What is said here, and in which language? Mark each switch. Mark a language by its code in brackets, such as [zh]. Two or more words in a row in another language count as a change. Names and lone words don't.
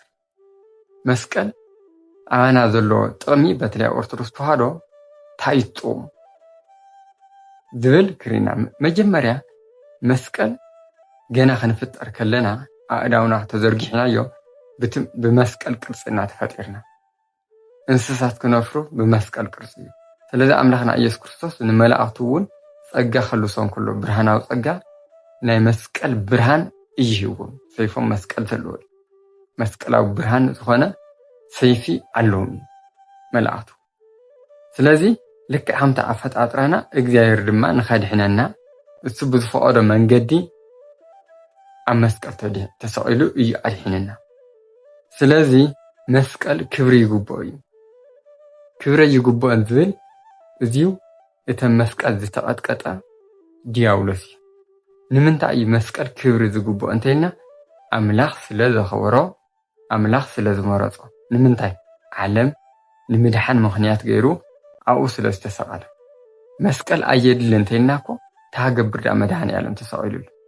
[ti] መስቀል ኣባና ዘሎ ጥቕሚ በተለይ ኦርቶዶክስ ተዋህዶ እንታይ እዩ ጥቕሙ ዝብል ክሪና መጀመርያ መስቀል ገና ክንፍጠር ከለና ኣእዳውና ተዘርጊሕናዮ ብመስቀል ቅርፂ እናተፈጢርና። እንስሳት ክነፍሩ ብመስቀል ቅርፂ እዩ። ስለዚ ኣምላኽና ኢየሱስ ክርስቶስ ንመላእኽቱ እውን ፀጋ ከልሶም ከሎ ብርሃናዊ ፀጋ ናይ መስቀል ብርሃን እዩ ሂቦም። ሰይፎም መስቀል ዘለዎ መስቀላዊ ብርሃን ዝኾነ ሰይፊ ኣለዎም መላእኽቱ። [am] ስለዚህ ልክ [ti] ሓምታ ኣፈጣጥራና እግዚአብሔር ድማ ንኸድሕነና እሱ ብዝፈቐዶ መንገዲ ኣብ መስቀል ተሰቒሉ እዩ ኣድሒንና። ስለዚ መስቀል ክብሪ ይግብኦ እዩ። ክብሪ ይግብኦ ዝብል እዚዩ እተን መስቀል ዝተቐጥቀጠ ዲያብሎስ እዩ። ንምንታይ እዩ መስቀል ክብሪ ዝግብኦ እንተይልና ኣምላኽ ስለ ዘኽብሮ ኣምላኽ ስለ ዝመረፆ ንምንታይ ዓለም ንምድሓን ምኽንያት ገይሩ ኣብኡ ስለ ዝተሰቐለ መስቀል ኣየድሊ እንተይልና እኮ ታገብር ዳ መድሓኒ ዓለም ተሰቒሉሉ